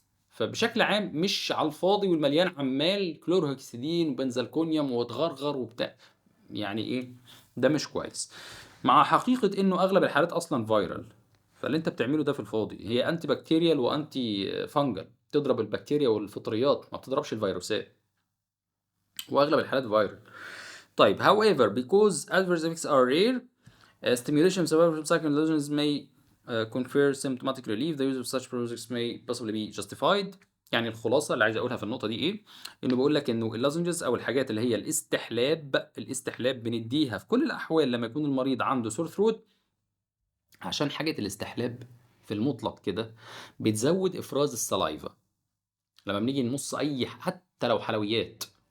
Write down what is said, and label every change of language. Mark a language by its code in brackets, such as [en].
[ar] فبشكل عام مش على الفاضي والمليان عمال كلورهكسيدين وبنزلكونيوم وتغرغر وبتاع. يعني ايه؟ ده مش كويس. مع حقيقة انه اغلب الحالات اصلا فيرال، فاللي انت بتعمله ده في الفاضي. هي انتي بكتيريال وانتي فانجل، تضرب البكتيريا والفطريات ما بتضربش الفيروسات، واغلب الحالات فيرال. طيب [en] however because adverse effects are rare, stimulation of several cycles may confer symptomatic relief. The use of such products may possibly be justified. [ar] يعني الخلاصه اللي عايز اقولها في النقطه دي ايه؟ انه بيقول لك انه اللازنجز او الحاجات اللي هي الاستحلاب بنديها في كل الاحوال لما يكون المريض عنده سور ثروت، عشان حاجه الاستحلاب في المطلق كده بتزود افراز السلايفا لما بنيجي نمص اي حتى لو حلويات.